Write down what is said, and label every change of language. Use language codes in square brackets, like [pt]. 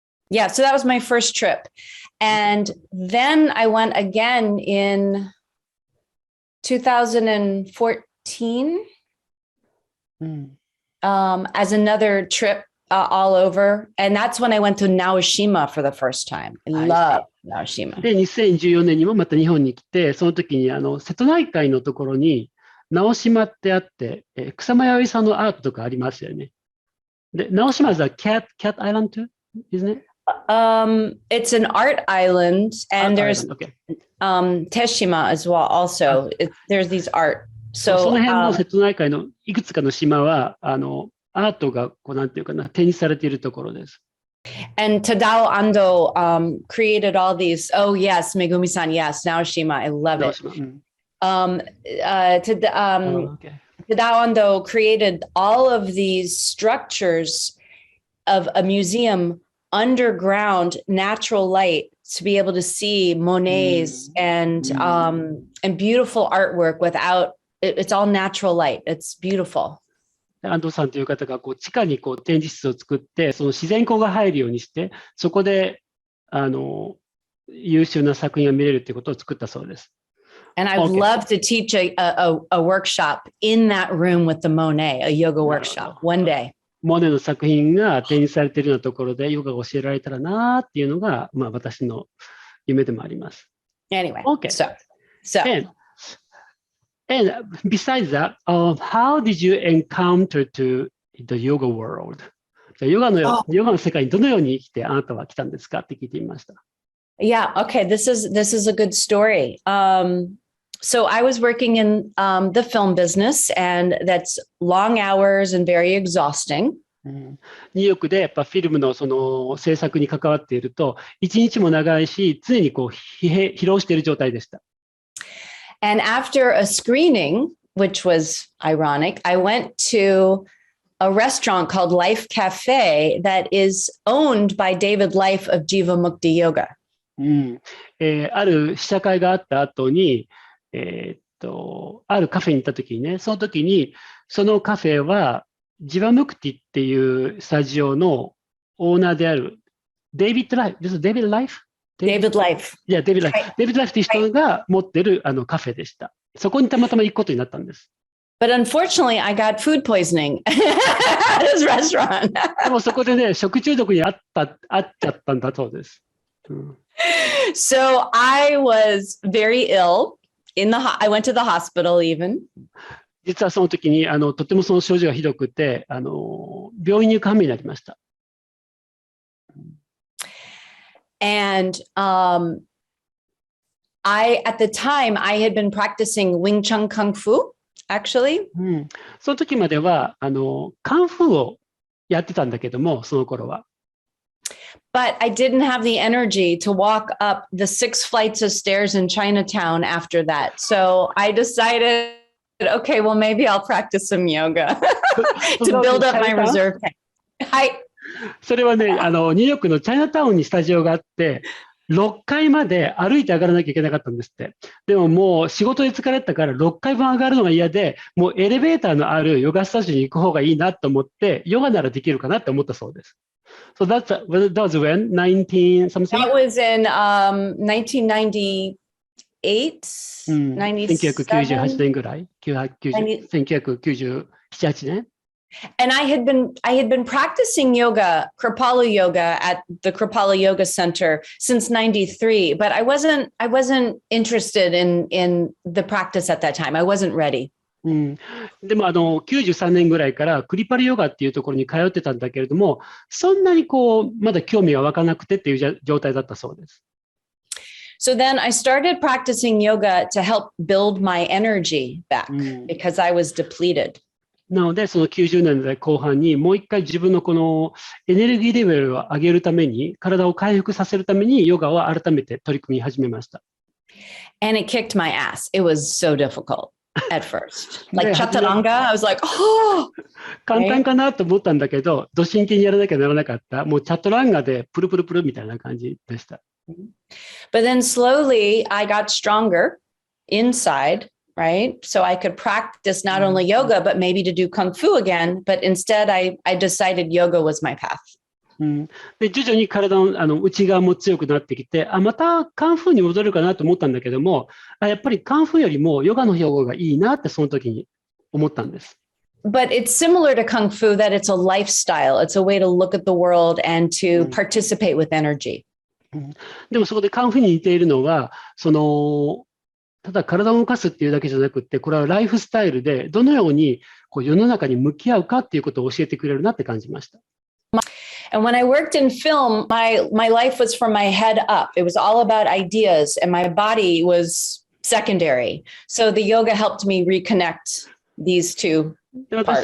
[en] Yeah, so that was my first trip. And then I went again in 2014 as another trip all over. And that's when I went to Naoshima for the first time. I love Naoshima. [ja] で、2014年にもまた日本に来て、その時に瀬戸内海のところに直島ってあって、草間彌生さんのアートとかありますよね。 [en] で、直島 is a cat island too, isn't it? It's an art island, and there's Teshima as well. Also, there's these art. So [ja] その辺の瀬戸内海のいくつかの島はアートがなんていうかな展示されているところです。 [en] And Tadao Ando created all these. Oh yes, Megumi-san. Yes, Naoshima. I love it. Tadao Ando created all of these structures of a museum underground, natural light to be able to see Monets and beautiful artwork without. It's all natural light. It's beautiful. [ja] 安藤さんという方が地下に展示室を作って、その自然光が入るようにして、そこで優秀な作品が見れるということを作ったそうです。 [en] And I would love to teach a workshop in that room with the Monet, a yoga workshop, one day. [ja] モネの作品が展示されているようなところでヨガが教えられたらなっていうのが、私の夢でもあります。 [en] Anyway, so. And besides that, how did you encounter to the yoga world? [ja] ヨガの世界にどのように生きてあなたは来たんですかって聞いてみました。 [en] Yeah, okay, this is a good story. So I was working in the film business, and that's long hours and very exhausting. [ja] ニューヨークでやっぱフィルムのその制作に関わっていると、一日も長いし、常にこう疲労している状態でした。 [en] And after a screening, which was ironic, I went to a restaurant called Life Cafe that is owned by David Life of Jiva Mukti Yoga. [ja] ある試写会があった後に、あるカフェに行った時にね、その時に、そのカフェは、ジバムクティっていうスタジオのオーナーである、デイビッド・ライフ、デイビッド・ライフ [en] David Life. [ja] いや、デイビッド・ライフ。デイビッド・ライフっていう人が持ってるカフェでした。そこにたまたま行くことになったんです。 [en] But unfortunately, I got food poisoning at his restaurant. [ja] でもそこでね、食中毒にあっちゃったんだそうです。 [en] So I was very ill. I went to the hospital even. [ja] 実はその時にとてもその症状がひどくて病院に行く羽目になりました。 [en] And at the time, I had been practicing Wing Chun Kung Fu, actually. [ja] その時まではカンフーをやってたんだけども、その頃は。 [en] But I didn't have the energy to walk up the 6 flights of stairs in Chinatown after that. So I decided, okay, well, maybe I'll practice some yoga to build up my reserve tank. [ja] はい。それはね、ニューヨークのチャイナタウンにスタジオがあって、6階まで歩いて上がらなきゃいけなかったんですって。でももう仕事で疲れたから6階分上がるのが嫌で、もうエレベーターのあるヨガスタジオに行く方がいいなと思って、ヨガならできるかなって思ったそうです。 [en] So that was when 19 something? That was in 1998, [ja] 1998年ぐらい 1997、8年 [en] And I had been practicing yoga, Kripalu yoga at the Kripalu Yoga Center since 93, but I wasn't interested in the practice at that time. I wasn't ready. [ja] でも93年ぐらいからクリパルヨガっていうところに通ってたんだけれども、そんなにこうまだ興味が湧かなくてっていう状態だったそうです。 [en] So then I started practicing yoga to help build my energy back because I was depleted. [ja] なのでその90年代後半にもう一回自分のこのエネルギーレベルを上げるために、体を回復させるためにヨガを改めて取り組み始めました。 [en] And it kicked my ass. It was so difficult. At first, like chaturanga, I was like, oh! [ja] 簡単かなと思ったんだけど、ど真剣にやらなきゃならなかった。もうチャトランガでプルプルプルみたいな感じでした。 [en] But then slowly I got stronger inside, right? So I could practice not only yoga, but maybe to do kung fu again. But instead, I decided yoga was my path. [ja] で徐々に体の内側も強くなってきて、またカンフーに戻るかなと思ったんだけども、やっぱりカンフーよりもヨガの方がいいなってその時に思ったんです。 [en] But it's similar to kung fu that it's a lifestyle. It's a way to look at the world and to participate with energy. [ja] でもそこでカンフーに似ているのは、ただ体を動かすっていうだけじゃなくて、これはライフスタイルでどのようにこう世の中に向き合うかっていうことを教えてくれるなって感じました。 [en] And when I worked in film, my life was from my head up. It was all about ideas, and my body was secondary. So the yoga helped me reconnect these two parts.